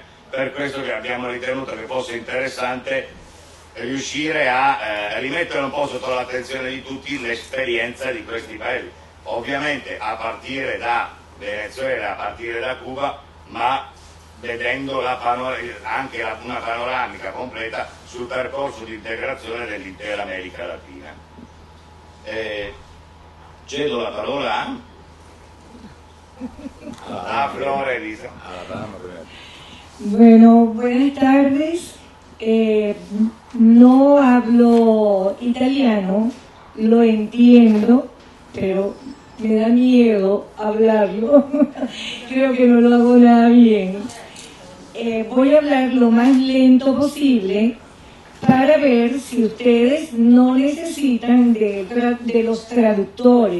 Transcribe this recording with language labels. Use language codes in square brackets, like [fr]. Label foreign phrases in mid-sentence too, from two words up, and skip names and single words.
[it] Per questo che abbiamo ritenuto che fosse interessante riuscire a rimettere un po' sotto l'attenzione di tutti l'esperienza di questi paesi, ovviamente a partire da Venezuela, a partire da Cuba, ma vedendo anche una panoramica completa sul percorso di integrazione dell'intera America Latina. Cedo la parola a Flora Elisa. [es] Bueno, buenas tardes. No hablo italiano, lo entiendo, pero me da miedo hablarlo. Creo que no lo hago nada bien. Voy a hablar lo más lento posible para ver si ustedes no necesitan de los traductores.